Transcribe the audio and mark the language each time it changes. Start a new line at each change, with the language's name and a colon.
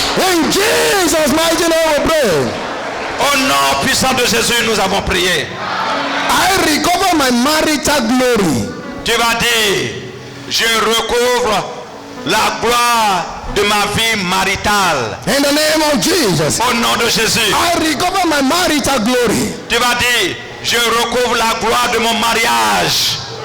English: In Jesus' mighty name we pray.
French: Au nom puissant de Jésus, nous avons prié.
English: I recover my marital glory.
French: Tu vas dire, je recouvre la gloire de ma vie maritale.
English: In the name of Jesus.
French: Au nom de Jésus.
English: I recover my marital glory.
French: Tu vas dire, je recouvre la gloire de mon mariage.